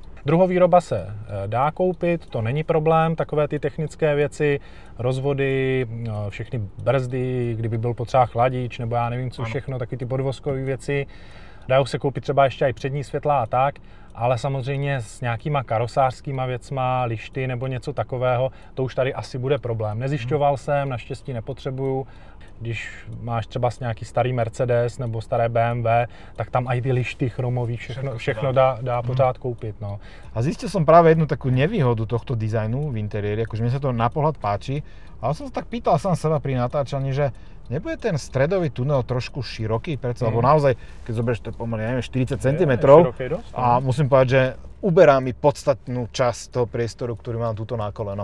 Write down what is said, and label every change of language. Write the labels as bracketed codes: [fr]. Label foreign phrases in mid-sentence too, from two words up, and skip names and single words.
[cs] Druhovýroba se dá koupit, to není problém, takové ty technické věci, rozvody, všechny brzdy, kdyby byl potřeba chladič, nebo já nevím co všechno, taky ty podvozkové věci, dají se koupit třeba ještě i přední světla a tak, ale samozřejmě s nějakýma karosářskýma věcma, lišty nebo něco takového, to už tady asi bude problém. Nezjišťoval jsem, naštěstí nepotřebuju. Když máš třeba nějaký starý Mercedes nebo staré BMW, tak tam aj ty lišty chromový, všechno dá pořád koupit. No. [sk] A zistil som práve jednu takú nevýhodu tohto dizajnu v interiéri, akože mne sa to na pohľad páči, ale som sa tak pýtal sám seba pri natáčaní, že nebude ten stredový tunel trošku široký, lebo naozaj, keď zoberieš to pomaly, neviem, 40 cm a musím povedať, že uberá mi podstatnú časť toho priestoru, ktorý mám tuto na koleno.